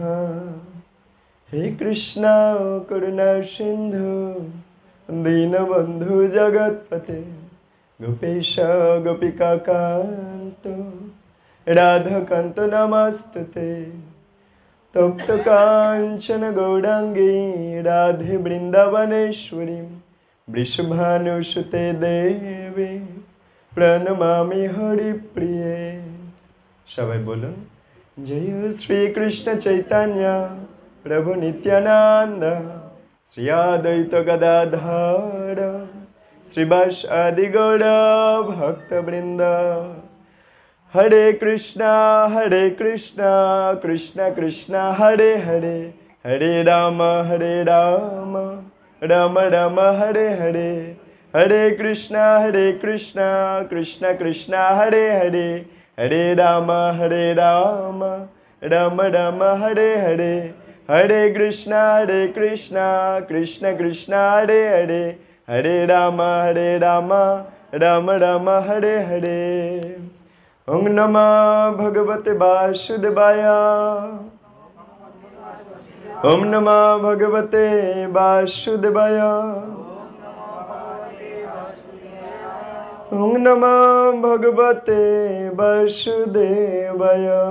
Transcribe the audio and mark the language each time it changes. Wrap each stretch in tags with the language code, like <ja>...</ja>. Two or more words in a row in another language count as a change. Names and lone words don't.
<sa>हे कृष्णा करुणा सिंधु दीनबंधु जगत्पते गोपेश गोपिकान्त राधाकान्त नमस्तुते। तप्त कांचन गौरांगी राधे वृंदावनेश्वरी वृषभानुसुते देवी प्रणमामि हरिप्रिये।</sa> <bn>সবাই বলুন জয় শ্রী কৃষ্ণ চৈতন্য প্রভু নিত্যানন্দ শ্রী অদ্বৈত গদাধর শ্রীবাসাদি গৌর ভক্তবৃন্দ।</bn> <sa>हरे कृष्णा कृष्णा कृष्णा हरे हरे हरे राम राम राम हरे हरे। हरे कृष्णा कृष्णा कृष्णा हरे हरे हरे राम राम राम हरे हरे। हरे कृष्णा कृष्णा कृष्णा हरे हरे हरे राम राम हरे हरे। ओम नमः भगवते वासुदेवाय ओम नमः भगवते वासुदेवाय ओम नमः भगवते वासुदेवाय।</sa>